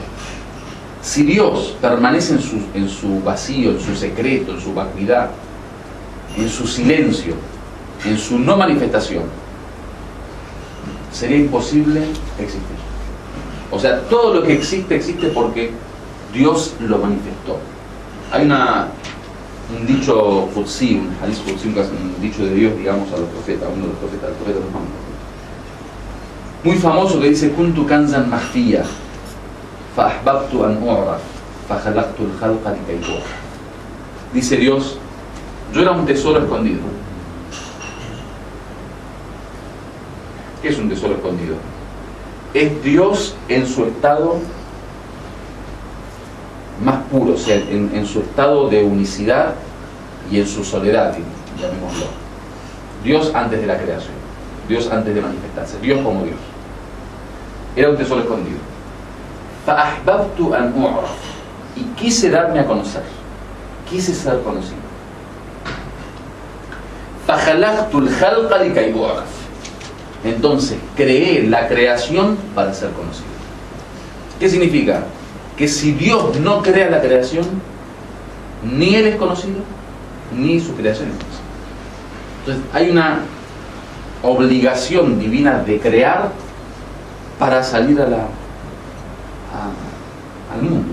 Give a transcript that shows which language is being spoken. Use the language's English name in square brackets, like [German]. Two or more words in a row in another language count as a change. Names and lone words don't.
[Spanish] Si Dios permanece en su vacío, en su secreto, en su vacuidad, en su silencio, en su no manifestación, sería imposible existir. O sea, todo lo que existe, existe porque Dios lo manifestó. Hay un dicho Qudsi, un [Arabic] حديث قدسي, [Spanish] un dicho de Dios, digamos, a los profetas, uno de los profetas, el profeta Muhammad, muy famoso, que dice: [Arabic] كنت كنزا مخفيا فأحببت أن أعرف فخلقت الخلق لكي أعرف. [Spanish] Dice Dios, yo era un tesoro escondido. ¿Qué es un tesoro escondido? Es Dios en su estado más puro, o sea, en su estado de unicidad y en su soledad, llamémoslo. Dios antes de la creación, Dios antes de manifestarse, Dios como Dios. Era un tesoro escondido. [Arabic] فَأَحْبَبْتُ أَنْ أُعْرَفْ. [Spanish] Y quise darme a conocer, quise ser conocido. [Arabic] فَخَلَقْتُ الْخَلْقَ لِكَيْ أُعْرَفْ. [Spanish] Entonces creé la creación para ser conocido. ¿Qué significa? Que si Dios no crea la creación, ni Él es conocido, ni su creación es falsa. Entonces hay una obligación divina de crear para salir al mundo.